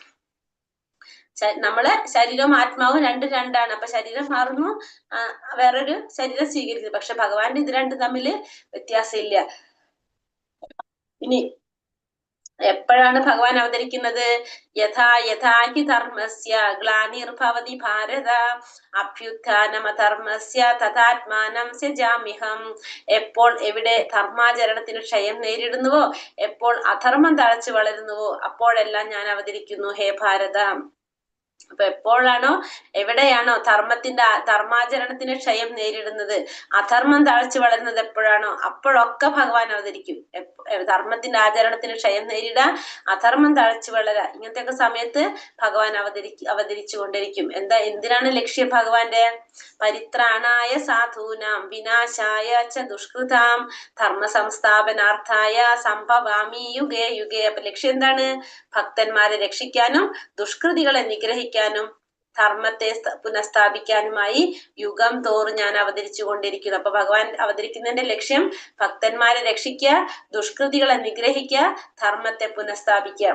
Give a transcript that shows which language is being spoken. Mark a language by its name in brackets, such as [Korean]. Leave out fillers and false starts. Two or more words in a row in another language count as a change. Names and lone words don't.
[Malayalam] നമ്മള് ശരീരവും ആത്മാവും രണ്ടാണ്. അപ്പൊ ശരീരം മാറുന്നു, വേറൊരു ശരീരം സ്വീകരിക്കുന്നു. പക്ഷെ ഭഗവാന്റെ ഇത് രണ്ടും തമ്മില് വ്യത്യാസമില്ല. ഇനി എപ്പോഴാണ് ഭഗവാൻ അവതരിക്കുന്നത്? [Sanskrit] യഥാ യഥാഹി ധർമ്മസ്യ ഗ്ലാനിർഭവതി ഭാരത അഭ്യുത്ഥാനമധർമ്മസ്യ തഥാത്മാനം സ്യജാമ്യഹം. [Malayalam] എപ്പോൾ എവിടെ ധർമാചരണത്തിന് ക്ഷയം നേരിടുന്നുവോ, എപ്പോൾ അധർമ്മം തഴച്ചു വളരുന്നുവോ, അപ്പോഴെല്ലാം ഞാൻ അവതരിക്കുന്നു ഹേ ഭാരത. അപ്പൊ എപ്പോഴാണോ എവിടെയാണോ ധർമാചരണത്തിന് ക്ഷയം നേരിടുന്നത്, അധർമ്മം തഴച്ചു വളരുന്നത് എപ്പോഴാണോ, അപ്പോഴൊക്കെ ഭഗവാൻ അവതരിക്കും. ധർമ്മത്തിന്റെ ആചരണത്തിന് ക്ഷയം നേരിടാ, അധർമ്മം തഴച്ചു വളരാ, ഇങ്ങനത്തെയൊക്കെ സമയത്ത് ഭഗവാൻ അവതരിച്ചു കൊണ്ടിരിക്കും. എന്തിനാണ് ലക്ഷ്യം ഭഗവാന്റെ? [Sanskrit] പരിത്രാണായ സാധൂനാം വിനാശായ ച ദുഷ്കൃതാം ധർമ്മ സംസ്ഥാപനാർത്ഥായ സംഭവാമി യുഗേ യുഗേ. [Malayalam] അപ്പൊ ലക്ഷ്യം എന്താണ്? ഭക്തന്മാരെ രക്ഷിക്കാനും ദുഷ്കൃതികളെ നിഗ്രഹിക്കാനും ധർമ്മത്തെ പുനഃസ്ഥാപിക്കാനുമായി യുഗം തോറും ഞാൻ അവതരിച്ചു കൊണ്ടിരിക്കുന്നു. അപ്പൊ ഭഗവാൻ അവതരിക്കുന്നതിന്റെ ലക്ഷ്യം ഭക്തന്മാരെ രക്ഷിക്കുക, ദുഷ്കൃതികളെ നിഗ്രഹിക്കുക, ധർമ്മത്തെ പുനഃസ്ഥാപിക്കുക.